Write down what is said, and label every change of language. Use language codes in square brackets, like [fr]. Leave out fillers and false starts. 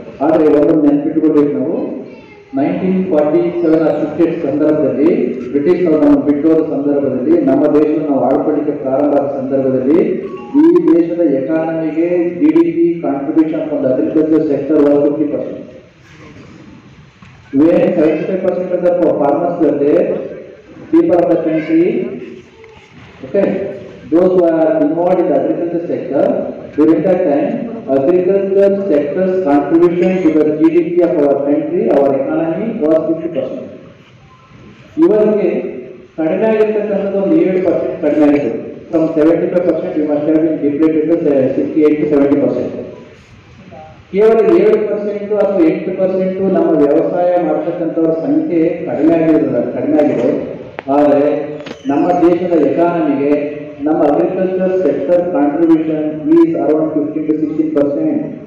[kn] ಆದರೆ ಒಂದೊಂದು ನೆನಪಿಟ್ಟುಕೊಳ್ಬೇಕು ನಾವು, 1947 58 ಸಂದರ್ಭದಲ್ಲಿ ಬ್ರಿಟಿಷ್ನವರು ನಮ್ಮ ಬಿಟ್ಟೋದ ಸಂದರ್ಭದಲ್ಲಿ, ನಮ್ಮ ದೇಶವನ್ನು ನಾವು ಆಳ್ಕೊಳ್ಳಿಕ್ಕೆ ಪ್ರಾರಂಭ ಆದ ಸಂದರ್ಭದಲ್ಲಿ ಈ ದೇಶದ ಎಕಾನಮಿಗೆ [en] GDP contribution from the agriculture sector was 50%. When 75% of the farmers were there, people of the country, okay, those who are involved in the agriculture sector, during that time, agriculture sector's contribution to the GDP of our country, our economy was 50%. [kn] ಇವರಿಗೆ ಕಡಿಮೆ ಆಗಿರ್ತಕ್ಕಂಥದ್ದು ಒಂದು 7% ಕಡಿಮೆ ಆಗಿದೆ. [en] From 75% we must have been depleted to 68 to 70%. [kn] ಕೇವಲ 7% ಅಥವಾ 8% ನಮ್ಮ ವ್ಯವಸಾಯ ಮಾಡತಕ್ಕಂಥವ್ರ ಸಂಖ್ಯೆ ಕಡಿಮೆ ಆಗಿದೆ. ಆದರೆ ನಮ್ಮ ದೇಶದ ಎಕಾನಮಿಗೆ ನಮ್ಮ agriculture sector contribution [en] Is around 15 to 16%.